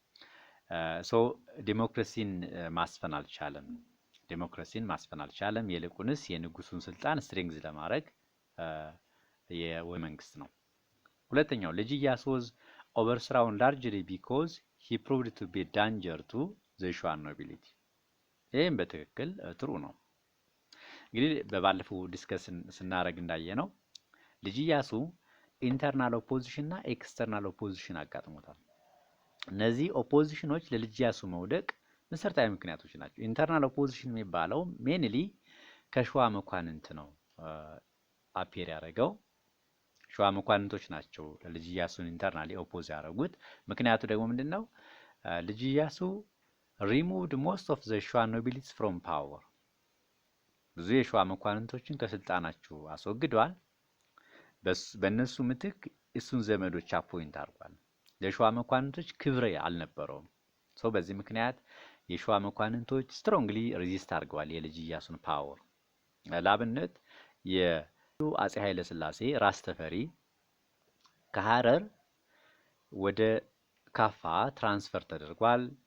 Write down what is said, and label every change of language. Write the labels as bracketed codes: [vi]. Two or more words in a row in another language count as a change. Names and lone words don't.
[am] ዲሞክራሲን ማስፈን አልቻለም። ይልቁንስ የንጉሱን ስልጣን ስትሬንግዝ ለማድረግ የመንግስት ነው። ሁለተኛው ልጅ ኢያሱ [en] was overthrown largely because he proved to be danger to the Shuan nobility። [am] ይሄም በትክክል ጥሩ ነው። እንግዲህ በባለፈው ዲስከስ ስናደርግ እንዳየነው ልጅ ኢያሱ [en] internal opposition [am] እና [en] external opposition [am] አጋጥሞታል። እነዚህ ኦፖዚሽኖች ለልጅ ኢያሱ መውደቅ መሰረታዊ ምክንያቶች ናቸው። [en] internal opposition [am] የሚባለው ሜንሊ ከሸዋ መኳንንት ነው አፒር ያደረገው። ሸዋ መኳንንቶች ናቸው ለልጅ ኢያሱን [en] internally oppose [am] ያደረጉት። ምክንያቱ ደግሞ ምንድነው? [en] ልጅ ኢያሱ removed most of the Shua nobilities from power ብዙ [am] የሸዋ መኳንንቶችን ከስልጣናቸው አስወግዷል። በእነሱ ምትክ እሱን ዘመዶች አፖይንት አድርጓል። ለሸዋ መኳንንቶች ክብር አልነበረውም። በዚህ ምክንያት የሸዋ መኳንንቶች [en] strongly resist [am] አድርገዋል የልጅ ኢያሱን ፓወር። ለአብነት የአጼ ኃይለ ሥላሴ ራስ ተፈሪ ከሐረር ወደ ካፋ ትራንስፈር ተደርጓል።